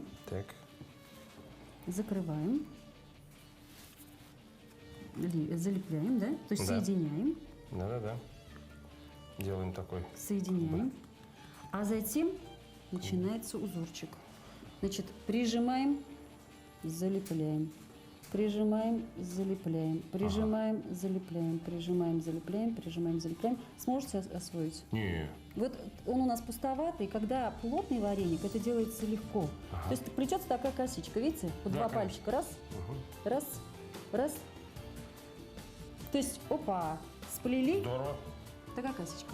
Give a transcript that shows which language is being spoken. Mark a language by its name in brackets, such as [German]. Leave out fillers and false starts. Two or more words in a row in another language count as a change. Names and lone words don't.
[Russian] Так. Закрываем. Залепляем, да? То есть Да. соединяем. Да-да-да. Делаем такой. Соединяем. А затем начинается узорчик. Значит, прижимаем, залепляем. Прижимаем, залепляем. Прижимаем, залепляем. Прижимаем, залепляем. Прижимаем, залепляем. Сможете освоить? Не. Вот он у нас пустоватый, когда плотный вареник, это делается легко. То есть плетется такая косичка, видите? Вот Да, 2 конечно. пальчика. Раз, раз, раз. То есть, опа, сплели. Здорово. Такая косичка.